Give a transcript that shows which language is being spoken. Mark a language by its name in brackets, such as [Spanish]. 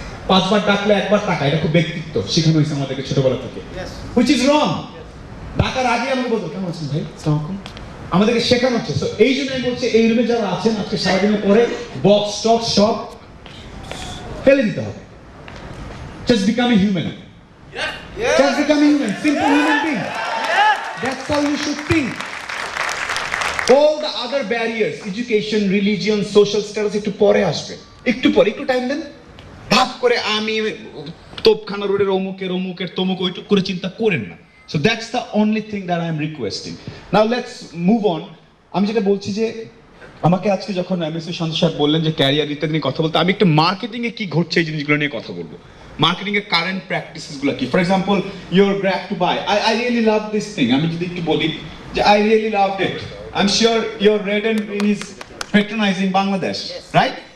[Bangla] 5 বার ডাকলে 1 বার টাকা, এটা খুব ব্যক্তিত্ব শেখানো হয়েছে আমাদেরকে ছোটবেলা থেকে, [English] Which is wrong. [Bangla] ডাকার আগে আমাকে বলতো কেমন আছেন ভাই, আসসালামু আলাইকুম, আমাদেরকে শেখানো হচ্ছে। সো এই জন্য আমি বলছি এই রুমে যারা আছেন আজকে সারাদিনের পরে বক্স স্টক সব ফেলে দিতে হবে। [English] Just become a human. Just become a human, simple human being. That's how you should think. All the other barriers, education, religion, social status, [Bangla] একটু পরে আসবে, একটু পরে, একটু টাইম দেন। ভাব করে আমি তোপখানা রোডের অমুকের তমুক ওইটুক করে চিন্তা করেন না। [English] So that's the only thing that I am requesting. Now let's move on. [Bangla] আমি যেটা বলছি যে আমাকে আজকে যখন এমএসসি সন্তোষ স্যার বললেন যে ক্যারিয়ার ইত্যাদি নিয়ে কথা বলতে, আমি একটু মার্কেটিং এ কি ঘটছে এই জিনিসগুলো নিয়ে কথা বলবো। মার্কেটিং এর কারেন্ট প্র্যাকটিসেস গুলো কি। [English] For example your grab to buy, I really love this thing. [Bangla] আমি যদি একটু বলি যে [English] I really love it, I am sure your red and green is patronising Bangladesh, right?